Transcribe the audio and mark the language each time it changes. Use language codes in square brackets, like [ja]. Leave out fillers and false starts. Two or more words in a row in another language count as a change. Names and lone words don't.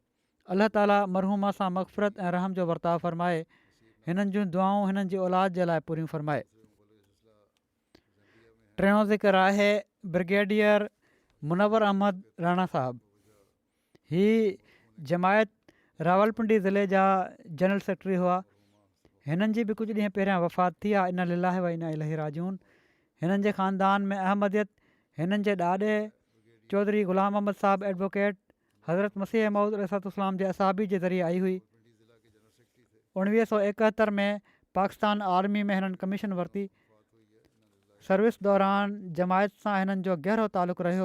[sd] अलाह ताला मरहूमा सां मग़फ़िरत ऐं रहम जो वर्ताव फ़रमाए, हिननि जूं दुआऊं हिननि जी औलाद जे लाइ पूरियूं फ़रमाए। 3 ज़िक्र आहे ब्रिगेडियर मुनवर अहमद राणा साहिबु। ही जमायत रावलपिंडी ज़िले जा जनरल सेक्रेटरी हुआ। हिननि जी बि कुझु ॾींहं पहिरियां वफ़ात थी आहे। [ar] إنا لله وإنا إليه راجعون. [sd] हिननि जे ख़ानदान में अहमदियत हिननि जे ॾाॾे चौधरी ग़ुलाम अहमद साहिबु एडवोकेट हज़रत मसीह मऊद अलैहिस्सलाम जे असाबी जे ज़रिए आई हुई। 1971 में पाकिस्तान आर्मी में हिननि कमीशन वरिती। सर्विस दौरान जमायत सां हिननि जो गहरो तालुक़ु रहियो।